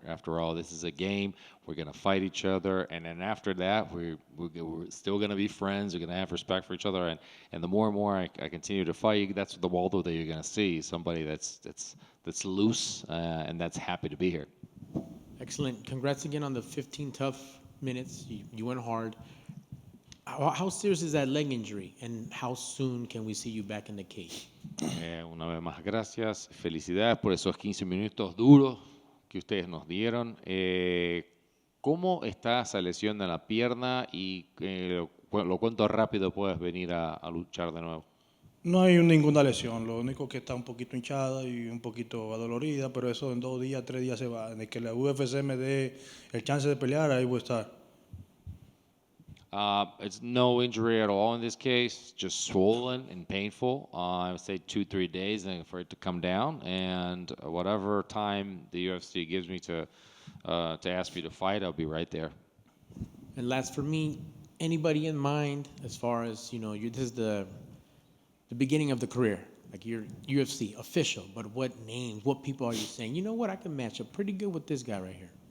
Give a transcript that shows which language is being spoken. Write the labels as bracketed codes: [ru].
[en] After all, this is a game. We're gonna fight each other, and then after that, we're still gonna be friends. We're gonna have respect for each other, and the more and more I continue to fight, that's the Waldo that you're gonna see. Somebody that's loose and that's happy to be here. Excellent. Congrats again on the 15 tough minutes. You went hard. How serious is that leg injury, and how soon can we see you back in the cage? [es] Una vez más, gracias. Felicidades por esos 15 minutos duros que ustedes nos dieron. ¿Cómo está esa lesión de la pierna y lo cuánto rápido puedes venir a luchar de nuevo? No hay ninguna lesión, lo único que está un poquito hinchada y un poquito adolorida, pero eso en 2 días, 3 días se va. De que la UFC me dé el chance de pelear, ahí voy a estar. [en] It's no injury at all in this case, just swollen and painful. I would say 2-3 days and for it to come down. And whatever time the UFC gives me to ask me to fight, I'll be right there. And last for me, anybody in mind as far as, this is the beginning of the career, like you're UFC official, but what names, what people are you saying, you know what, I can match up pretty good with this guy right here?